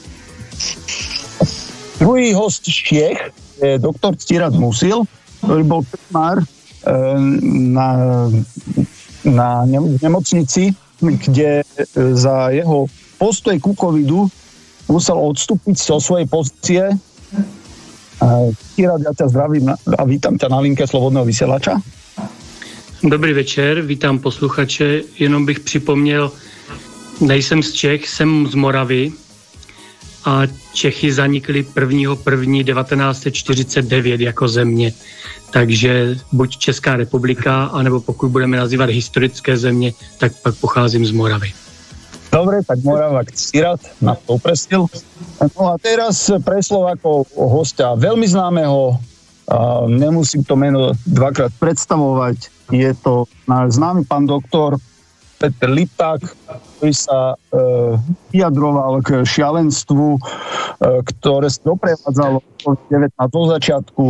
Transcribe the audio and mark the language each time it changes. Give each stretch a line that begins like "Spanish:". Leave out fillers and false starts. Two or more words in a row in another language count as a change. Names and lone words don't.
Slovak: Druhý host z Čiech je doktor Ctirad Musil, ktorý bol primár na nemocnici, kde za jeho postoj ku covidu musel odstúpiť zo svojej pozície. Ctirad, ja ťa zdravím a vítam ťa na linke Slobodného vysielača.
Czech: Dobrý večer, vítám posluchače. Jenom bych připomněl, nejsem z Čech, jsem z Moravy a Čechy zanikly 1.1.1949 jako země. Takže buď Česká republika, anebo pokud budeme nazývat historické země, tak pak pocházím z Moravy.
Slovak: Dobre, tak Moravák Ctirad nás to upresnil. No a teraz pre Slovákov hostia veľmi známeho, nemusím to meno dvakrát predstavovať, je to náš známy pán doktor Peter Lipták, ktorý sa vyjadroval k šialenstvu, ktoré sa doprevádzalo COVID-19 do začiatku.